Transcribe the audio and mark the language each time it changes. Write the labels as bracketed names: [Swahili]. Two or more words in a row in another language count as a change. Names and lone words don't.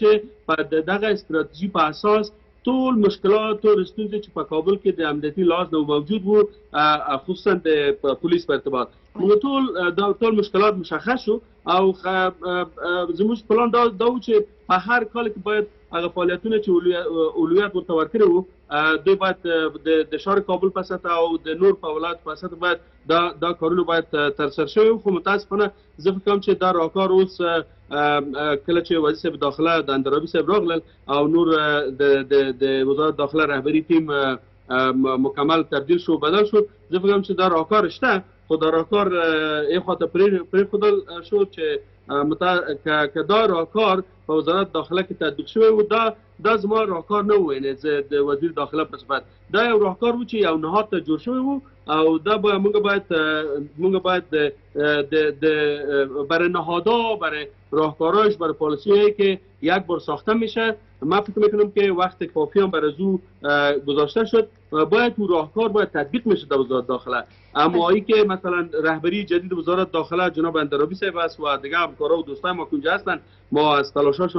[Pashto] چې په دغه استراتیژي په اساس ټول مشکلات او ستونزې چې په کابل کې د امنیتي لحاظ نه موجود وو، خصوصا د پولیس په ارتباط موږ ټول مشکلات مشخص شو او زموږ پلان دا و چې په هر کال کې باید هغه فعالیتونه چې اولویت ورته ورکړي وو دوی باید د ښار کابل په سطح او د نور په ولایت په سطح باید دا کارونه باید ترسره شوي وو. خو متاسفانه زه فکر کوم چې دا راهکار اوس کله چې وزیر صاحب داخله د اندرابي صاحب راغلل او نور د وزارت داخله رهبری تیم مکمل تبدیل شو [Persian] بدل شد، [Pashto] زه فکر کوم چې دا راهکار شته. خو دا راهکار یې خواته پرېښودل شو چې که دا راهکار په وزارت داخله کې تطبیق شوی و، دا زما راهکار نه و، یعنې زه د وزیر داخله په صفت دا یو راهکار و چې یو نهاد ته جوړ شوی و او دا موږ باید [Persian] برای نهادها، برای راهکاراش، برای پالیسی‌هایی که یک بار ساخته میشه، من فکر میکنم که وقت کافی هم برای او گذاشته شد باید او راهکار باید تطبیق میشه در وزارت داخله. اما ای که مثلا رهبری جدید وزارت داخله جناب اندرابی صاحب است و دیگه همکارا و دوستای ما اونجا هستن، ما از تلاشاشون